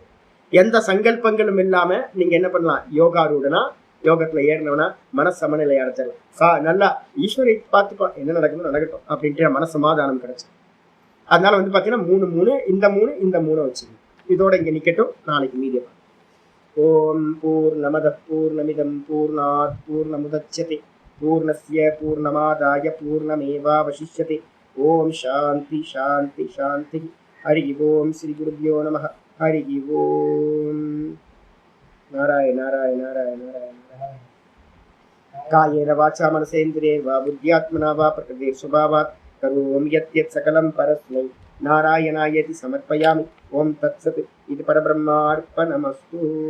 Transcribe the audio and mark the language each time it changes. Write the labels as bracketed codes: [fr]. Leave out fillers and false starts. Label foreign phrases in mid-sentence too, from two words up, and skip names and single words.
[ta] எந்த சங்கல்பங்களும் இல்லாம நீங்க என்ன பண்ணலாம், யோகாரூடனா யோகத்துல ஏறினவனா மனசமநிலை அடைச்சிடலாம். நல்லா ஈஸ்வரை பார்த்துப்பா, என்ன நடக்கணும் நடக்கட்டும் அப்படின்ட்டு மனசமாதானம் கிடைச்சு. அதனால வந்து பாத்தீங்கன்னா 3 இந்த மூணு வச்சுக்கணும். இதோட இங்க நிக்கட்டும், நாளைக்கு மீதியம். [sa] ॐ पूर्णमदः पूर्णमिदं पूर्णात् पूर्णमुदच्यते पूर्णस्य पूर्णमादाय पूर्णमेवावशिष्यते. ॐ शान्तिः शान्तिः शान्तिः हरि ॐ श्री गुरुभ्यो नमः. हरि ॐ नारायण नारायण नारायण नारायण நாராயண. कायेन वाचा मनसेन्द्रियैर्वा बुद्ध्यात्मना वा प्रकृतेः स्वभावात् करोमि यद्यत् सकलं परस्मै नारायणायेति समर्पयामि. ॐ तत्सत् इदं परब्रह्मार्पणमस्तु.